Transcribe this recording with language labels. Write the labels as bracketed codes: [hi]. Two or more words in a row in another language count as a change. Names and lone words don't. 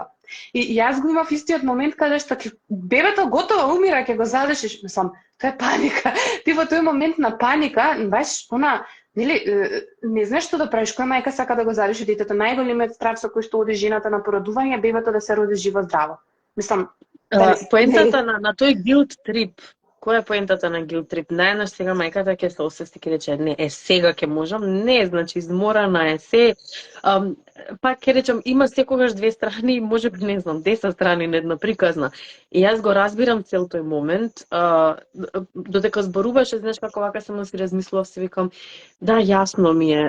[mk] И јас го имав истиот момент каде што бебето готово умира, ќе го задушиш, мислам, тоа е паника. Ти во тој момент на паника, баш она нели, не знаеш што да правиш, која мајка сака да го задуши детето. Најголемиот страв со кој што оди жената на породување, бебето да се роди живо здраво. Мислам, поентата на тој [en] guilt trip, [mk] која е поентата на [en] guilt trip? [mk] Најнаш сега мајката ќе се освести, ќе рече, не, сега ќе можам, не, значи изморана е се. Пак ќе речам, има секогаш две страни, може би, не знам, 10 страни на една приказна. И јас го разбирам цел тој момент, додека зборуваше, знаеш како вака само си размислував, се викам, да, јасно ми е.